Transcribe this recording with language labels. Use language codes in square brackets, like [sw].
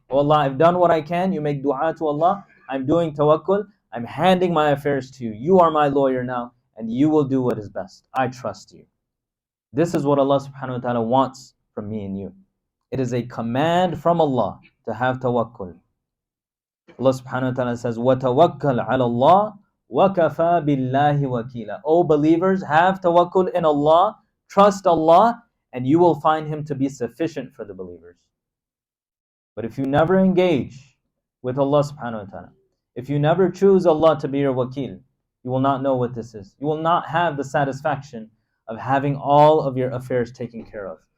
[en] Oh Allah, I've done what I can. You make dua to Allah. I'm doing tawakkul. I'm handing my affairs to you. You are my lawyer now, and you will do what is best. I trust you. This is what Allah subhanahu wa ta'ala wants from me and you. It is a command from Allah to have tawakkul. Allah subhanahu wa ta'ala says, [ar] وَتَوَكَّلْ عَلَى اللَّهِ وَكَفَى بِاللَّهِ وَكِيلًا. [en] O believers, have tawakkul in Allah, trust Allah, and you will find Him to be sufficient for the believers. But if you never engage with Allah subhanahu wa ta'ala, if you never choose Allah to be your wakil, you will not know what this is. You will not have the satisfaction of having all of your affairs taken care of.